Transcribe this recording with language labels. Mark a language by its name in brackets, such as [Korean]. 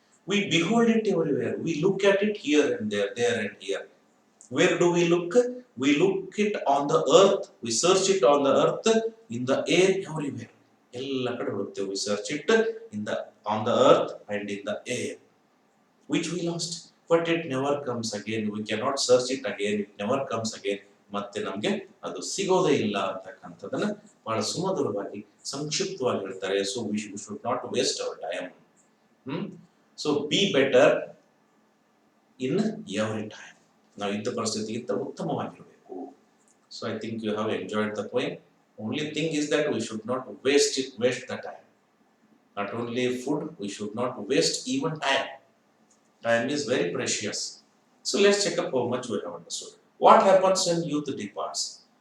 [English] We behold it everywhere. We look at it here and there and here. Where do we look? We look it on the earth. We search it on the earth, in the air, everywhere. [Kannada] ಎಲ್ಲ ಕಡೆ ಹುಡುಕ್ತೇವೆ. [English] We search it on the earth and in the air, which we lost. But it never comes again. We cannot search it again. It never comes again. [Kannada] ಮತ್ತೆ ನಮ್ಗೆ ಅದು ಸಿಗೋದೇ ಇಲ್ಲ ಅಂತಕ್ಕಂಥದ್ದನ್ನ ಬಹಳ ಸುಮಧುರವಾಗಿ ಸಂಕ್ಷಿಪ್ತವಾಗಿ ಹೇಳ್ತಾರೆ. [English] So we should not waste our time. So be better in every time. [Kannada] ನಾವು ಇದ್ದ ಪರಿಸ್ಥಿತಿಗಿಂತ ಉತ್ತಮವಾಗಿರಬೇಕು. [English] So I think you have enjoyed the poem. Only thing is that we should not waste the time. Not only food, we should not waste even time. Time is very precious. So let's check up how much we have understood. What happens when youth departs?